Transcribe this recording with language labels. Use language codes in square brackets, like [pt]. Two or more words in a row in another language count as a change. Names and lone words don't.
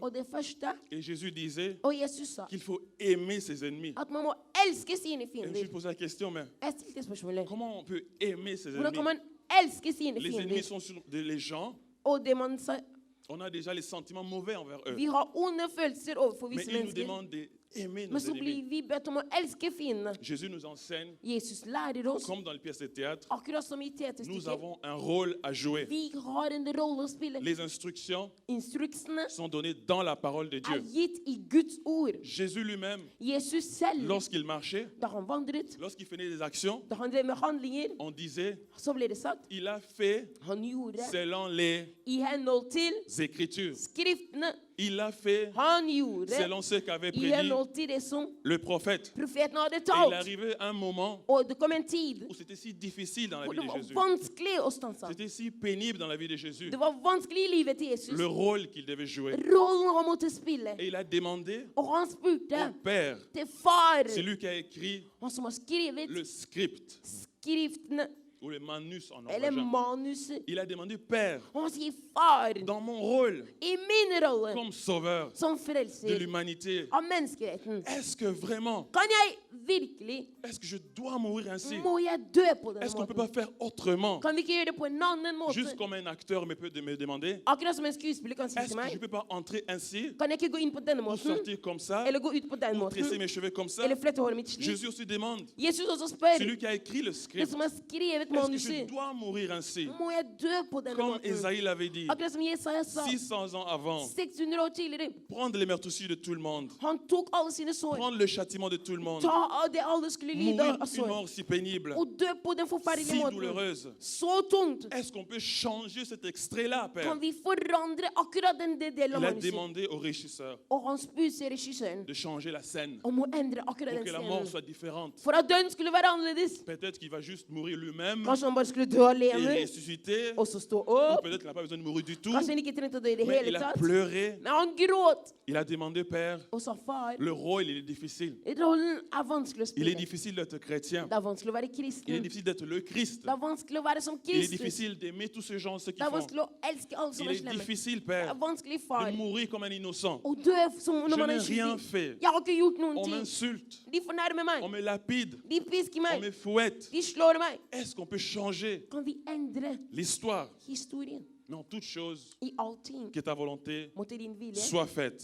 [no] Og det første, [fr] et Jésus disait [no] og Jesus sa, [fr] qu'il faut aimer ses ennemis. [no] at man må elske sine [fr] Et je me [no] fiender. [fr] suis posé la question, mais [no] Jeg stilte spørsmålet, [fr] comment on peut aimer ses [no] hvordan kan [fr] ennemis? [no] man elske sine [fr] Les ennemis [no] fiender? [fr] sont les gens, [no] Og det man sa, [fr] on a déjà les sentiments mauvais envers eux. [no] vi har onde følelser overfor [fr] Mais [no] visse [fr] il nous [no] mennesker. [fr] demande d'aimer nos [no] Men så [fr] ennemis. [no] blir vi bedt om å elske fiendene. [fr] Jésus nous enseigne, [no] Jesus lærer oss, [fr] comme dans les pièces de théâtre, [no] akkurat som i [fr] nous [no] teaterstykker, [fr] avons un rôle à jouer. [no] vi har en rolle å spille. [fr] Les instructions [no] Instruksene [fr] sont données dans la parole de [no] er [fr] Dieu. [no] gitt i Guds ord. [fr] Jésus lui-même, [no] Jesus selv, [fr] lorsqu'il marchait, [no] da han vandret, [fr] lorsqu'il faisait des actions, [no] da han drev med handlinger, [fr] on disait, [no] så ble det sagt, [fr] il a fait [no] han gjorde [fr] selon les [no] i henhold til [fr] Écritures. [no] skriftene. [fr] Il a fait [no] Han gjorde [fr] selon ce qu'avait [no] i [fr] prédit [no] henhold til det som [fr] le prophète. [no] profeten hadde [fr] Et il [no] talt. [fr] arrivait un moment [no] Og det kom en tid [fr] où c'était si difficile dans la [no] hvor [fr] vie [no] det [fr] de [no] var [fr] Jésus. [no] vanskelig å stanse. [fr] C'était si pénible dans la vie de Jésus. [no] Det var vanskelig i livet til Jesus. [fr] Le rôle qu'il devait jouer. [no] Rollen han måtte spille. [fr] Et il a demandé [no] Og han spurte [fr] au Père, [no] til far, [fr] c'est lui qui a écrit [no] han som har skrevet [fr] le script, [no] skriftene, [fr] ou le manus en [no] eller [fr] norvégien. [no] manuset. [fr] Il a demandé, Père, [no] Og han sier, far, [fr] dans mon rôle [no] i min rolle [fr] comme sauveur [no] som [fr] de [no] frelser [fr] l'humanité, [no] av menneskeheten, [fr] est-ce que vraiment, [no] kan jeg virkelig, [fr] est-ce que je dois mourir ainsi? [no] må jeg dø på den [fr] Est-ce qu'on ne peut pas [no] måten? [fr] faire autrement? [no] Kan vi ikke gjøre det på en annen måte? [fr] Juste comme un acteur me peut me demander, [no] Akkurat som en skuespiller kan si [fr] est-ce [no] til [fr] que je ne [no] meg, [fr] peux pas entrer ainsi, [no] kan jeg ikke gå inn på denne [fr] ou [no] måten, [fr] sortir comme ça, [no] eller gå ut på den [fr] ou tresser [no] måten, [fr] mes cheveux comme ça? [no] eller flette håret mitt slik. [fr] Jésus aussi demande, [no] Jesus også spør, [fr] celui qui a écrit le [no] det [fr] script, [no] som har skrevet [fr] est-ce que je [no] manuset, [fr] dois mourir ainsi? [no] må jeg dø på denne [fr] Comme [no] måten? [fr] Esaïe l'avait dit, [no] Akkurat som Jesaja sa, [fr] 600 ans avant, [no] 600 år tidligere, [fr] prendre les meurtrissures de tout le monde, [no] han tok alle sine sår, [fr] prendre le châtiment de tout le monde, [no] ta av det alle skulle lide [fr] mourir [no] av [fr] une [no] sår, [fr] mort si pénible, [no] og dø på den forferdelige [fr] si [no] måten. [fr] douloureuse. [no] Så tungt. [fr] Est-ce qu'on peut changer cet extrait-là, Père? [no] Kan vi forandre akkurat den delen av [fr] Il a [no] manuset? [fr] demandé au régisseur [no] Og han spurte regissøren [fr] de changer la scène [no] om å endre akkurat [fr] pour [no] den [fr] que la mort [no] scenen. [fr] soit différente. [no] For at døden skulle være annerledes. [fr] Peut-être qu'il va juste mourir lui-même [no] Kanskje han bare skulle dø [fr] et [no] alene, [fr] ressusciter, [no] og så stå [fr] ou [no] opp. [fr] peut-être qu'il n'a pas besoin de mourir du tout, [no] Kanskje han ikke trengte å dø i det [fr] mais [no] hele [fr] il a [no] tatt. [fr] pleuré. [no] Men han gråt [fr] Il a demandé, Père, [no] og sa, far, [fr] le rôle, il est difficile. [no] rollen er vanskelig å [fr] Il est [no] spille. [fr] difficile d'être chrétien. [no] Det er vanskelig å være [fr] Il est [no] kristen. [fr] difficile d'être le Christ. [no] Det er vanskelig å være som [fr] Il est [no] Kristus. [fr] difficile d'aimer tous ces gens, ceux qui [no] Det er [fr] font. [no] vanskelig å elske alle som [fr] Il [no] er [fr] est [no] slemme. [fr] difficile, [no] Det [fr] Père, [no] er vanskelig, far, [fr] de mourir comme un innocent. [no] å dø som [fr] Je [no] når man [fr] n'ai [no] er [fr] rien [no] uskyldig. [fr] fait. [no] Jeg har ikke gjort noen [fr] On [no] ting. [fr] m'insulte, [no] De fornærmer [fr] on [no] meg. [fr] me lapide, [no] De pisker [fr] on [no] meg. [fr] me fouette. [no] De slår meg. [fr] Est-ce qu'on peut changer [no] Kan vi endre [fr] l'histoire? [no] historien? [fr] Mais en toute chose, [no] I allting [fr] que ta volonté [no] måtte din vilje [fr] soit faite.